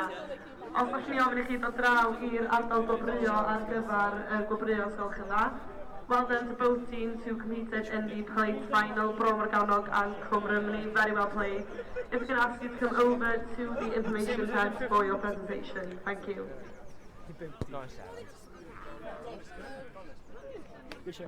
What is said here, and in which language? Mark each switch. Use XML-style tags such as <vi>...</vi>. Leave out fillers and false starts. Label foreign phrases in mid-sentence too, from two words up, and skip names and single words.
<cy>Os ydych chi'n ofyn i chi dod draw i'r ardal gwobrwyo ar gyfer gwobrwyo os gwelwch yn dda,</cy> <en>Well done to both teams who competed in the Plaid final, Bro Morgannwg and Cwm Rhymney. Very well played. If we can ask you to come over to the information tent for your presentation. Thank you. Good show.</en>